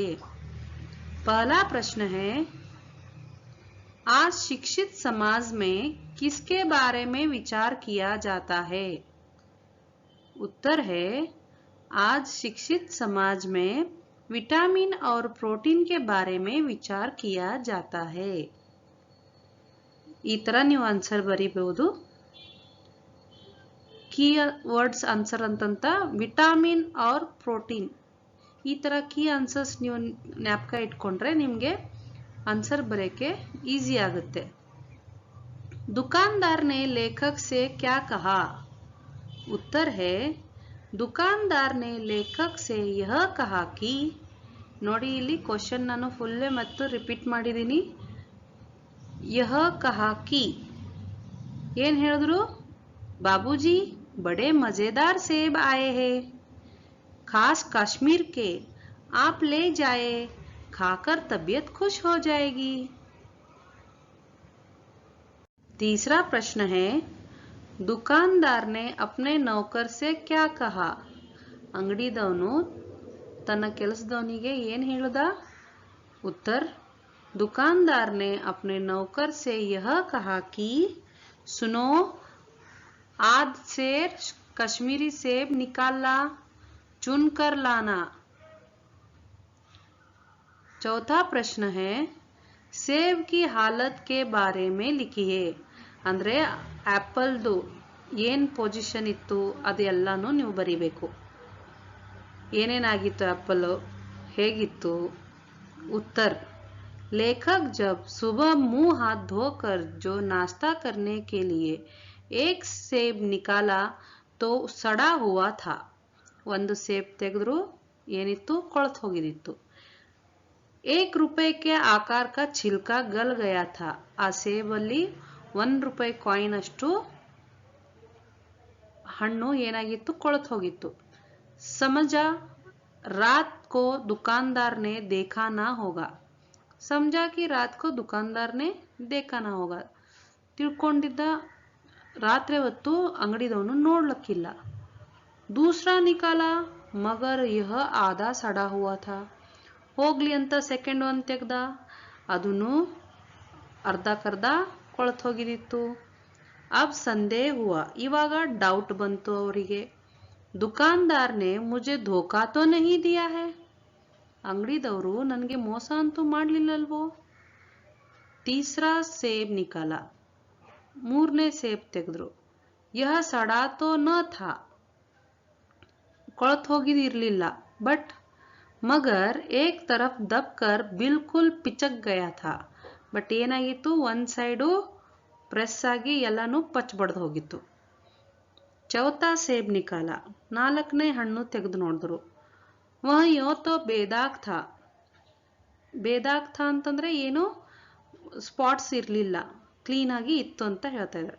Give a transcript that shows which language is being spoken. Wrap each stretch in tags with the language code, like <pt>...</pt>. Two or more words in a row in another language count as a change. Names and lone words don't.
<hi>पहला प्रश्न है, आज शिक्षित समाज में किसके बारे में विचार किया जाता है? उत्तर है, आज शिक्षित समाज में विटामिन और प्रोटीन के बारे में विचार किया जाता है।</hi> <kn>ಈ ತರ ನೀವು ಆನ್ಸರ್ ಬರೀಬಹುದು।</kn> <en>key words answer</en> <kn>ಅಂತಂತ ವಿಟಾಮಿನ್ और ಪ್ರೋಟೀನ್, ಈ ತರ</kn> <en>key answers</en> <kn>ನೀವು ಜ್ಞಾಪಕ ಇಟ್ಕೊಂಡ್ರೆ ನಿಮಗೆ ಆನ್ಸರ್ ಬರೆಕೆ ಈಜಿ ಆಗುತ್ತೆ।</kn> <hi>दुकानदार ने लेखक से क्या कहा? उत्तर है, दुकानदार ने लेखक से यह कहा कि</hi> <kn>ನೋಡಿ ಇಲ್ಲಿ ಕ್ವೆಶ್ಚನ್ ನಾನು ಫುಲ್ ಮತ್ತು ರಿಪೀಟ್ ಮಾಡಿದೀನಿ।</kn> <hi>यह कहा कि</hi> <kn>ಏನ್ ಹೇಳಿದ್ರು?</kn> <hi>बाबूजी बड़े मजेदार सेब आए हैं, खास कश्मीर के, आप ले जाए, खाकर तबीयत खुश हो जाएगी। तीसरा प्रश्न है, दुकानदार ने अपने नौकर से क्या कहा?</hi> <kn>ಅಂಗಡಿದವನು ತನ್ನ ಕೆಲಸದವನಿಗೆ ಏನು ಹೇಳಿದ?</kn> <hi>उत्तर, दुकानदार ने अपने नौकर से यह कहा कि सुनो, आज से कश्मीरी सेब निकालना, चुन कर लाना। चौथा प्रश्न है, सेब की हालत के बारे में लिखिए।</hi> <kn>ಅಂದ್ರೆ ಆಪಲ್ದು ಏನು ಪೊಸಿಷನ್ ಇತ್ತು ಅದೆಲ್ಲನೂ ನೀವು ಬರಿಬೇಕು। ಏನೇನಾಗಿತ್ತು ಆಪಲ್, ಹೇಗಿತ್ತು?</kn> <hi>उत्तर, लेखक जब सुबह मुंह हाथ धोकर जो नाश्ता करने के लिए एक सेब निकाला तो सड़ा हुआ था।</hi> <kn>ಒಂದು ಸೇಬ್ ತೆಗೆದ್ರು ಏನಿತ್ತು? ಕೊಳತು ಹೋಗಿದಿತ್ತು।</kn> <hi>1 रुपए के आकार का छिलका गल गया था।</hi> <kn>ಆ ಸೇಬಲ್ಲಿ 1 ರೂಪಾಯಿ ಕಾಯಿನ್ ಅಷ್ಟು ಹಣ್ಣು ಏನಾಗಿತ್ತು, ಕೊಳತು ಹೋಗಿತ್ತು.</kn> <hi>ಸಮಜಾ रात को दुकानदार ने देखा ना होगा. समझा कि रात को दुकानदार ने देखा ना होगा.</hi> <kn>ತಿಳ್ಕೊಂಡಿದ್ದ ರಾತ್ರಿ ಹೊತ್ತು ಅಂಗಡಿದವನು ನೋಡ್ಲಕ್ಕಿಲ್ಲ.</kn> <hi>दूसरा निकाला मगर यह आधा सड़ा हुआ था.</hi> <kn>ಹೋಗ್ಲಿ ಅಂತ ಸೆಕೆಂಡ್ ಒನ್ ತೆಗ್ದ, ಅದನ್ನು ಅರ್ಧಕ್ಕರ್ಧ ಕೊಳತು ಹೋಗಿದಿತ್ತು.</kn> <hi>अब संदेह हुआ,</hi> <kn>ಇವಾಗ ಡೌಟ್ ಬಂತು ಅವರಿಗೆ.</kn> <hi>दुकानदार ने मुझे धोखा तो नहीं दिया है.</hi> <kn>ಅಂಗಡಿದವರು ನನಗೆ ಮೋಸ ಅಂತೂ ಮಾಡ್ಲಿಲ್ಲಲ್ವೋ.</kn> <hi>तीसरा सेब निकाला,</hi> <kn>ಮೂರನೇ ಸೇಬ್ ತೆಗೆದ್ರು.</kn> <hi>यह सड़ा तो न था,</hi> <kn>ಕೊಳತು ಹೋಗಿದಿರ್ಲಿಲ್ಲ.</kn> <hi>बट मगर एक तरफ दबकर बिल्कुल पिचक गया था.</hi> <kn>ಬಟ್ ಏನಾಗಿತ್ತು, ಒಂದ್ ಸೈಡು ಪ್ರೆಸ್ ಆಗಿ ಎಲ್ಲಾನು ಪಚ್ ಬಡ್ದು ಹೋಗಿತ್ತು.</kn> <hi>चौथा सेब निकाला,</hi> <kn>ನಾಲ್ಕನೇ ಹಣ್ಣು ತೆಗೆದು ನೋಡಿದ್ರು.</kn> <hi>वह यो तो बेदाग था. बेदाग था</hi> <kn>ಅಂತಂದ್ರೆ ಏನು, ಸ್ಪಾಟ್ಸ್ ಇರಲಿಲ್ಲ, ಕ್ಲೀನ್ ಆಗಿ ಇತ್ತು ಅಂತ ಹೇಳ್ತಾ ಇದ್ದಾರೆ.</kn>